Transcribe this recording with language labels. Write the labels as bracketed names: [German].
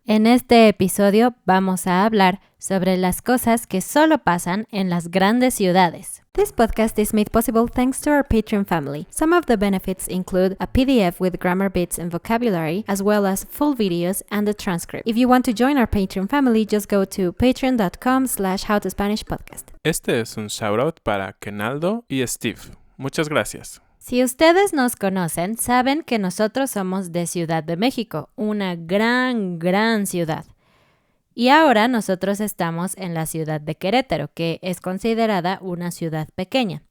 [Spanish] En este episodio vamos a hablar sobre las cosas que solo pasan en las grandes ciudades. [English] This podcast is made possible thanks to our Patreon family. Some of the benefits include a PDF with grammar bits and vocabulary, as well as full videos and a transcript. If you want to join our Patreon family, just go to patreon.com/howtospanishpodcast. [Spanish] Este es un shoutout para Kenaldo y Steve. Muchas gracias. Si ustedes nos conocen, saben que nosotros somos de Ciudad de México, una gran ciudad. Y ahora nosotros estamos en la ciudad de Querétaro, que es considerada una ciudad pequeña.